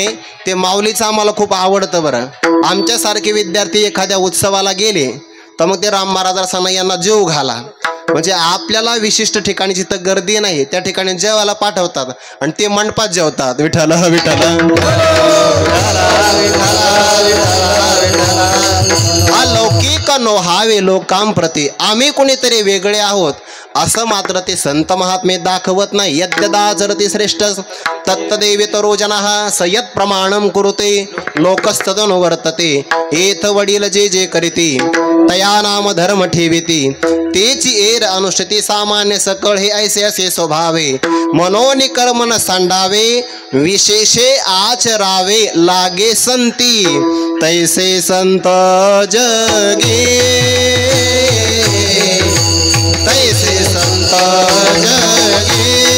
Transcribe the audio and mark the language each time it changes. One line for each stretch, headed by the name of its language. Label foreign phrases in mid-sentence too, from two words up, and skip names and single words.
Marathi: ते माऊलीचं आम्हाला खूप आवडतं. बरं आमच्यासारखे विद्यार्थी एखाद्या उत्सवाला गेले तर मग ते राम महाराजांना यांना जेव घाला म्हणजे आपल्याला विशिष्ट ठिकाणी जिथं गर्दी नाही त्या ठिकाणी जेवायला पाठवतात आणि ते मंडपात जेवतात. विठ्ठल विठ्ठल अलौकिक नोहावे लोकांप्रती. आम्ही कोणीतरी वेगळे आहोत असं मात्र ते संत महात्मे दाखवत नाही.
Sanskrit: यद्यदा जरती श्रेष्ठ तत्तदेवेतरो जनः सयत प्रमाणम कुरुते लोकस्तदनुवर्तते.
Marathi: एथ वडील जे जे करीती तया नाम धर्म ठेविती तेची एर अनुष्ठिती सामान्य सकळ हे ऐसे असे स्वभावे. मनोनि कर्म न सांडावे विशेषे आचरावे लागे संती तैसे संत जन जगी तैसे संत जगी